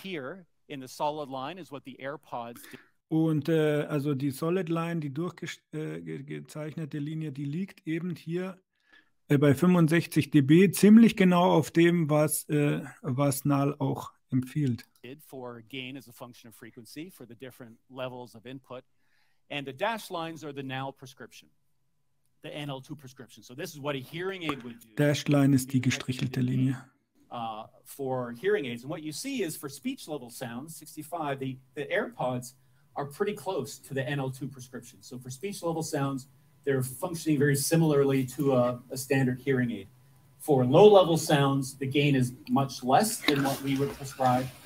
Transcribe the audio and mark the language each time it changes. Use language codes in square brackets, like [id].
[en] Here in the solid line is what the AirPods did. [de] Und also die Solid Line, die durchgezeichnete Linie, die liegt eben hier bei 65 dB, ziemlich genau auf dem, was NAL auch empfiehlt. [en] For gain as a function of frequency for the different levels of input. And the dashed lines are the NAL prescription, the NL2 prescription. So this is what a hearing aid would do. [de] Dashed Line ist die gestrichelte Linie. [en] For hearing aids. And what you see is for speech level sounds, 65, the AirPods are pretty close to the NL2 prescription. So for speech level sounds, they're functioning very similarly to a standard hearing aid. For low level sounds, the gain is much less than what we would prescribe.